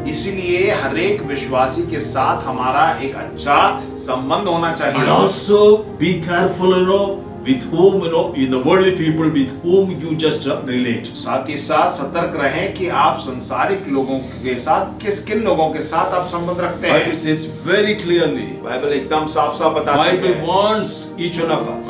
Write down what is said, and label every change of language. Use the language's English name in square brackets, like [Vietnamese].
[Hindi] इसीलिए हर एक विश्वासी के साथ हमारा एक अच्छा संबंध होना चाहिए। [English] And also be careful, with whom in the worldly people with whom you just relate. [Hindi] साथ ही साथ सतर्क रहें कि आप संसारिक लोगों के साथ किन लोगों के साथ आप संबंध रखते हैं। [English] Bible says very clearly. [Hindi] Bible एकदम साफ बताती है। [English] Bible wants each one of us.